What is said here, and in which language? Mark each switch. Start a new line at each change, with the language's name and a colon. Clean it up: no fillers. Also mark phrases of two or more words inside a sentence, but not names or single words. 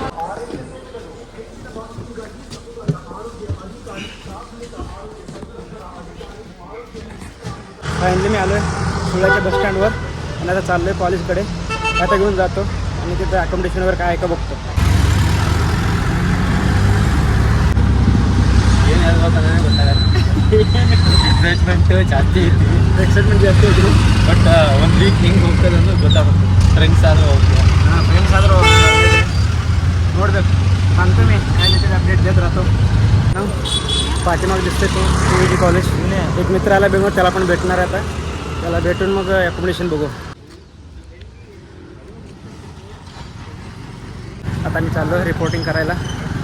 Marathi: फायनली मी आलो आहे सुळ्याच्या बसस्टँडवर. आणि आता चाललो आहे कॉलेजकडे. आता घेऊन जातो आणि तिथं अकोमोडेशनवर काय आहे का बघतो.
Kannada: एक्साइटमेंट ಜಾಸ್ತಿ ಐತಿ. एक्साइटमेंट ಜಾಸ್ತಿ ಐತಿ. ಬಟ್ ಒಂದು ವೀಕ್ ಹಿಂಗೆ ಹೋಗ್ತದೆ ಅನ್ನೋದು ಗೊತ್ತಾಗುತ್ತೆ. ಫ್ರೆಂಡ್ಸ್ ಆದರೂ ಹೋಗ್ತೀವಿ. हां, फ्रेंड्स आದರೂ ನೋಡ್ಬೇಕು.
Marathi: सांगतो मी काय तिथे अपडेट देत राहतो. पाठीमागे दिसते तो CVT कॉलेज. एक मित्र आला बेंगलोर, त्याला पण भेटणार आहे आता. त्याला भेटून मग अकोमोडेशन बघू. आता मी चाललो रिपोर्टिंग करायला.